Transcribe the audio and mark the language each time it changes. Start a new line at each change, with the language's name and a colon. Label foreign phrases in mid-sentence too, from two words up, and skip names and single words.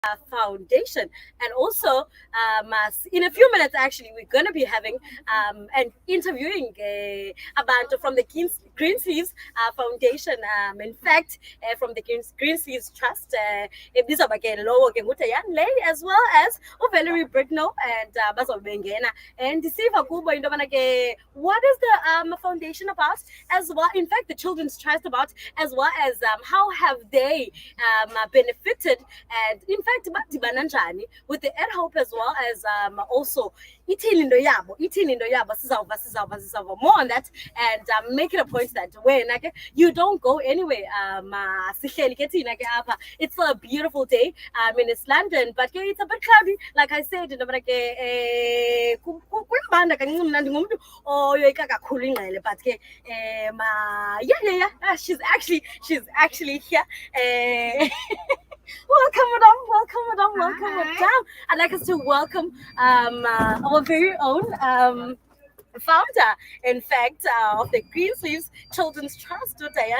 English: Foundation. And also, in a few minutes, actually, we're going to be having and interviewing a bunch from the Green Sleeves Foundation. In fact, from the Green Sleeves Trust,
Xhosa: ibizawuba ke lowo ke nguTayan Lay,
English: as well as
Xhosa: Valerie Bricknell and bazobengena.
English: And
Xhosa: ndisiva kubo into yobana ke
English: what is the foundation about, as well, in fact, the Children's Trust about, as well as how have they benefited, and in fact
Xhosa: badibana njani
English: with the Ed Hope, as well as also
Xhosa: ithini into yabo sizawuva
English: more on that. And make it a point that
Xhosa: wena ke
English: you don't go anywhere.
Xhosa: Sihleli ke thina ke apha.
English: It's a beautiful day. In East London, but ke it's a bit cloudy, like I said.
Xhosa: Into ke kuyabanda kancane. Mna ndingumuntu oyoyika kakhulu ingqele,
English: but ke yeah, she's actually here. Welcome, madam. I'd like us to welcome our very own founder, in fact, of the Green Sleeves Children's Trust, Diane.